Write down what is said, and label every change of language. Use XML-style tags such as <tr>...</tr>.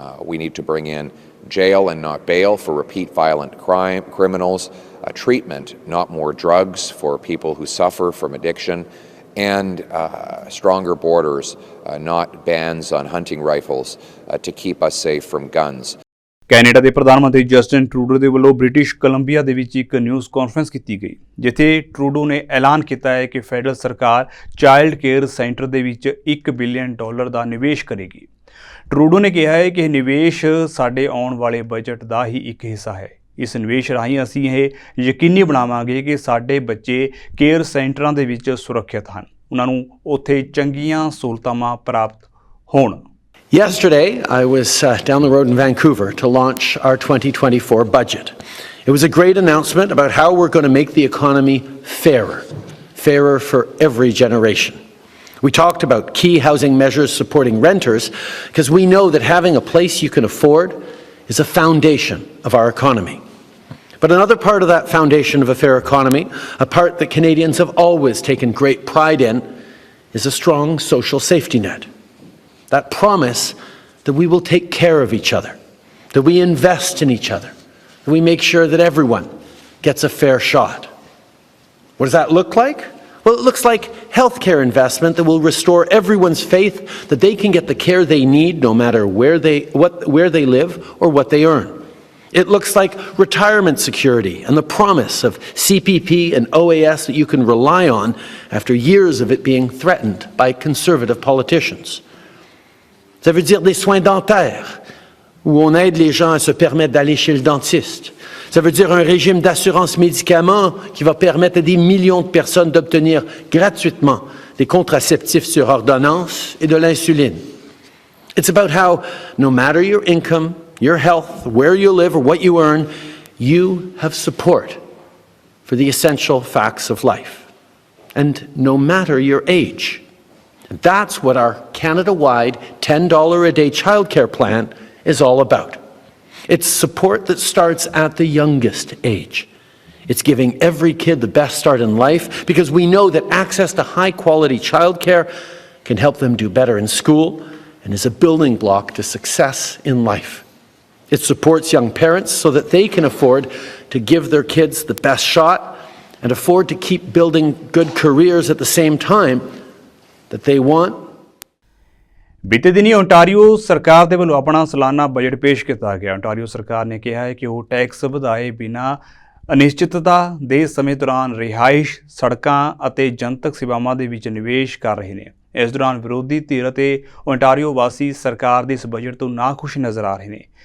<en>We need to bring in jail and not bail for repeat violent criminals, treatment, not more drugs for people who suffer from addiction, and stronger borders, not bans on hunting rifles to keep us safe from guns.</en> <pa>Canada ਦੇ ਪ੍ਰਧਾਨ ਮੰਤਰੀ Justin Trudeau ਦੇ ਵੱਲੋਂ British Columbia ਦੇ ਵਿੱਚ ਇੱਕ news conference ਕੀਤੀ ਗਈ, ਜਿੱਥੇ ਟਰੂਡੋ ਨੇ ਐਲਾਨ ਕੀਤਾ ਹੈ ਕਿ ਫੈਡਰਲ ਸਰਕਾਰ ਚਾਈਲਡ ਕੇਅਰ ਸੈਂਟਰ ਦੇ ਵਿੱਚ $1 ਬਿਲੀਅਨ ਦਾ ਨਿਵੇਸ਼ ਕਰੇਗੀ। ਟਰੂਡੋ ਨੇ ਕਿਹਾ ਹੈ ਕਿ ਇਹ ਨਿਵੇਸ਼ ਸਾਡੇ ਆਉਣ ਵਾਲੇ ਬਜਟ ਦਾ ਹੀ ਇੱਕ ਹਿੱਸਾ ਹੈ। ਇਸ ਨਿਵੇਸ਼ ਰਾਹੀਂ ਅਸੀਂ ਇਹ ਯਕੀਨੀ ਬਣਾਵਾਂਗੇ ਕਿ ਸਾਡੇ ਬੱਚੇ ਕੇਅਰ ਸੈਂਟਰਾਂ ਦੇ ਵਿੱਚ ਸੁਰੱਖਿਅਤ ਹਨ, ਉਹਨਾਂ ਨੂੰ ਉੱਥੇ ਚੰਗੀਆਂ ਸਹੂਲਤਾਂ ਪ੍ਰਾਪਤ ਹੋਣ।</pa> <en>Yesterday, I was down the road in Vancouver to launch our 2024 budget. It was a great announcement about how we're going to make the economy fairer for every generation. We talked about key housing measures supporting renters because we know that having a place you can afford is a foundation of our economy. But another part of that foundation of a fair economy, a part that Canadians have always taken great pride in, is a strong social safety net. That promise that we will take care of each other, that we invest in each other, that we make sure that everyone gets a fair shot. What does that look like? Well, it looks like healthcare investment that will restore everyone's faith that they can get the care they need no matter where they live or what they earn. It looks like retirement security and the promise of CPP and OAS that you can rely on after years of it being threatened by conservative politicians.</en> <fr>Ça veut dire des soins dentaires, où on aide les gens à se permettre d'aller chez le dentiste. Ça veut dire un régime d'assurance médicaments qui va permettre à des millions de personnes d'obtenir gratuitement des contraceptifs sur ordonnance et de l'insuline.</fr> <en>It's about how, no matter your income, your health, where you live or what you earn, you have support for the essential facts of life. And no matter your age. And that's what our Canada-wide $10 a day childcare plan is all about. It's support that starts at the youngest age. It's giving every kid the best start in life because we know that access to high-quality childcare can help them do better in school and is a building block to success in life. It supports young parents so that they can afford to give their kids the best shot and afford to keep building good careers at the same time that they want.</en> <pa>ਬੀਤੇ ਦਿਨੀ Ontario ਸਰਕਾਰ ਦੇ ਵੱਲੋਂ ਆਪਣਾ ਸਾਲਾਨਾ budget ਪੇਸ਼ ਕੀਤਾ ਗਿਆ। ਓਨਟਾਰੀਓ ਸਰਕਾਰ ਨੇ ਕਿਹਾ ਹੈ ਕਿ ਉਹ ਟੈਕਸ ਵਧਾਏ ਬਿਨਾਂ ਅਨਿਸ਼ਚਿਤਤਾ ਦੇ ਸਮੇਂ ਦੌਰਾਨ ਰਿਹਾਇਸ਼, ਸੜਕਾਂ ਅਤੇ ਜਨਤਕ ਸੇਵਾਵਾਂ ਦੇ ਵਿੱਚ ਨਿਵੇਸ਼ ਕਰ ਰਹੇ ਨੇ। ਇਸ ਦੌਰਾਨ ਵਿਰੋਧੀ ਧਿਰ ਅਤੇ ਓਨਟਾਰੀਓ ਵਾਸੀ ਸਰਕਾਰ ਦੇ ਇਸ ਬਜਟ ਤੋਂ ਨਾਖੁਸ਼ ਨਜ਼ਰ ਆ ਰਹੇ ਨੇ।</pa>